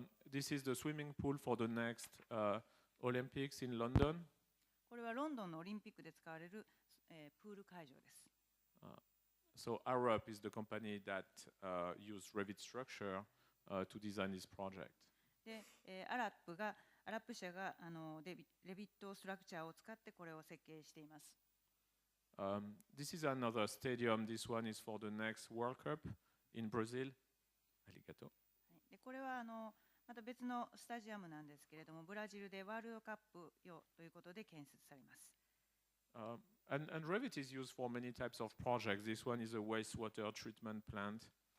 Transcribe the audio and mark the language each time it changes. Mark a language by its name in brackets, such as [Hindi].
[English] This is the swimming pool for the next Olympics in London. [Japanese] これはロンドンのオリンピックで使われるプール会場です。 [English] So Arup is the company that used Revit structure to design this project. [Japanese] で、アラップ社がレビットストラクチャーを使ってこれを設計しています。 [English] This is another stadium. This one is for the next World Cup in Brazil. [Japanese] Arigato. で、これはまた別のスタジアムなんですけれども、ブラジルでワールドカップ用ということで建設されます。 [English] And Revit is used for many types of projects. This one is a wastewater treatment plant.